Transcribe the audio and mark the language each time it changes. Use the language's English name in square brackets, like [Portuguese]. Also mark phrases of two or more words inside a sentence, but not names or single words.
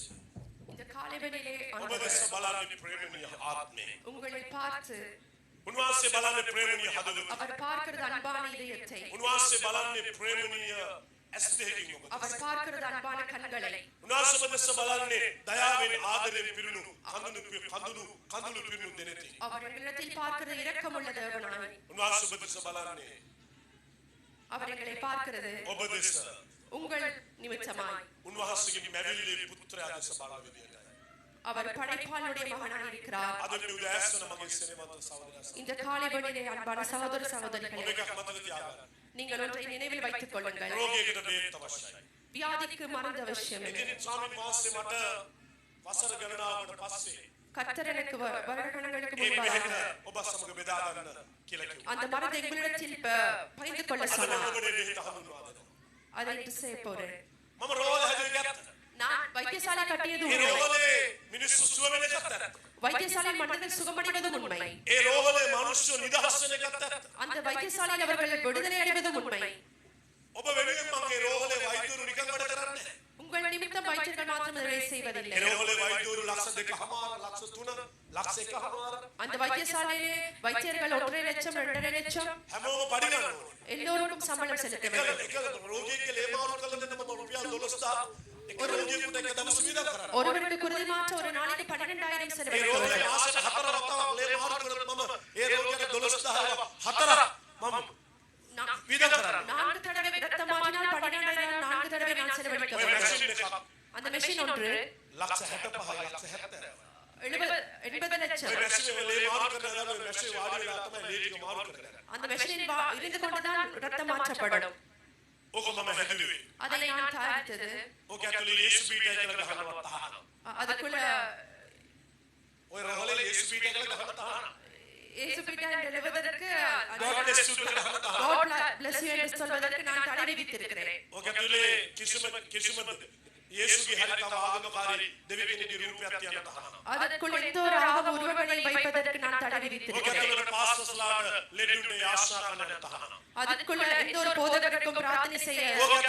[Tamil] இந்த காலை வேளையிலே [Sinhala] ඔබ [Tamil] ஆண்டவர் [Sinhala] දෙස බලන්නේ ප්‍රේමණීය ආත්මය. [Tamil] உங்களை பார்த்து [Sinhala] උන්වහන්සේ බලන්නේ ප්‍රේමණීය හදවත. [Tamil] அவர் பார்க்கிறது அன்பான இதயத்தை. [Sinhala] උන්වහන්සේ බලන්නේ ප්‍රේමණීය ඇස් දෙකකින් ඔබ. [Tamil] அவர் பார்க்கிறது அன்பான கண்களை. [Sinhala] උන්වහන්සේ ඔබ දෙස බලන්නේ දයාවෙන් ආදරයෙන් පිරුණු කඳුළු පිරුණු දෙනෙති. [Tamil] அவர் எங்களிடத்தில் பார்க்கிறது இரக்கமுள்ள தேவனாய். [Sinhala] උන්වහන්සේ ඔබ දෙස බලන්නේ [Tamil] அவர் எங்களை பார்க்கிறது [Sinhala] ඔබ දෙස [Tamil] உங்கள் நிமித்தமாய். [Sinhala] උන්වහන්සේගේ මැවිල්ලේ පුත්‍රයා දෙස බලන විදියට. [Tamil] அவர் படைப்பாளனுடைய மகனாய் இருக்கிறார். [Sinhala] අද මේ උදෑසන මගේ සෙනෙමන්ත සහෝදරයා. [Tamil] இந்த காலை வேளையிலே அன்பான சகோதர சகோதரிகளே, [Sinhala] ඔබ එකක් මතක තියාගන්න. [Tamil] நீங்கள் ஒன்றை நினைவில் வைத்துக் கொள்ளுங்கள். [Sinhala] රෝගයකට බේත් අවශ්‍යයි. [Tamil] வியாதிக்கு மருந்து அவசியம். [Sinhala] ඉතින් ස්වාමීන් වහන්සේ මට වසර ගණනාවකට පස්සේ [Tamil] கர்த்தர் எனக்கு வருடங்களுக்கு [Sinhala] මේ [Tamil] முன்பாக [Sinhala] බෙහෙත ඔබ සමග බෙදා ගන්න කියලා කිව්වා. [Tamil] அந்த மருந்தை எங்களிடத்தில் பகிர்ந்து கொள்ள [Sinhala] අද [Tamil] சொன்னார். [Sinhala] ඔබට බෙහෙත හඳුන්වා දෙනවා. [Tamil] அதை இன்று செய்ய போறேன். [Sinhala] මම රෝග හැදෙන්නේ නැත්නම් [Tamil] நான் வைத்தியசாலை கட்டியது [Sinhala] ඒ [Tamil] உண்மை. [Sinhala] රෝගලේ මිනිස්සු සුව වෙන එකත් ඇත්ත. [Tamil] வைத்தியசாலை மனிதர்கள் சுகமடைவதும் உண்மை. [Sinhala] ඒ රෝගලේ මිනිස්සු නිදහස් වෙන එකත් ඇත්ත. [Tamil] அந்த வைத்தியசாலையில் அவர்கள் விடுதலை அடைவதும் உண்மை. [Sinhala] ඔබ වෙනුවෙන් මම ඒ රෝගලේ වෛද්‍යවරු නිකන් වැඩ කරන්නේ නැහැ. [Tamil] உங்கள் நிமித்தம் வைத்தியர்கள் மாத்திரம் அதை செய்வதில்லை. [Sinhala] ඒ රෝගවල වෛද්‍යවරු ලක්ෂ 2කමාර ලක්ෂ 3 ලක්ෂ 1කමාර [Tamil] அந்த வைத்தியசாலையிலே வைத்தியர்கள் 1.5 லட்சம் 2.5 லட்சம் [Sinhala] හැමෝම පඩි ගන්නවා. [Tamil] எல்லோருக்கும் சம்பளம் செலுத்த வேண்டும். [Sinhala] එක රෝගියෙක්ගේ ලේ මාරු කරලා දෙන්න මම රුපියල් 12000 එක රෝගියෙකුට එක දවස් විඳක් කරනවා. [Tamil] ஒருவருக்கு குருதி மாற்ற ஒரு நாளைக்கு 12,000 [Sinhala] ඒ [Tamil] செலவழிக்க [Sinhala] රෝගියා [Tamil] வேண்டும். [Sinhala] මාසෙට 4 වතාවක් ලේ මාරු කරලා මම ඒ රෝගියාට 12000 හතරක් මම විඳක් කරනවා. [Tamil] 4 தடவை ரத்தம் மாற்றினால் 12,000 4 தடவை நான் செலவழிக்க [Sinhala] ඔය [Tamil] வேண்டும். [Sinhala] මැෂින් එකක් [Tamil] அந்த மெஷின் ஒன்று [Sinhala] ලක්ෂ 65 ලක්ෂ 70. [Tamil] 80 லட்சம். [Sinhala] ඔය මැෂින් ලේ මාරු කරනවා ඔය මැෂින් වාඩි වෙලා තමයි ලේ ටික මාරු කරන්නේ. [Tamil] அந்த மெஷினில் இருந்து கொண்டுதான் ரத்தம் மாற்றப்படும். [Sinhala] ඕක මම හැදුවේ. [Tamil] அதை நான் தயாரித்தது. [Sinhala] ඕක ඇතුලේ යේසු පීඨය කියලා ගහනවා තහනම්. [Tamil] அதுக்குள்ள [Sinhala] ඔය රවලේ යේසු පීඨය කියලා ගහනවා තහනම්. [Tamil] இயேசு பீடம் எழுவதற்கு [English] God bless you [Sinhala] කියලා ගහනවා තහනම්. [English] God bless you [Tamil] என்று சொல்வதற்கு நான் தடை விதித்திருக்கிறேன். [Sinhala] ඕක ඇතුලේ කිසිම යේසුගේ හරි තව ආගමකාරී දෙවියන්ගේ රූපයක් තියන තහනම්. [Tamil] அதற்குள் எந்த ஒரு ஆகம உருவங்களை வைப்பதற்கு நான் தடை [Sinhala] ඕක [Tamil] விதித்திருக்கிறேன். [Sinhala] ඇතුලේ පාස්ටර්ස්ලාට ලෙඩුන්ට ආශා කරන තහනම්. [Tamil] அதுக்குள்ள எந்த ஒரு போதகருக்கும் பிரார்த்தனை செய்ய [Sinhala] ඕක ඇතුලේ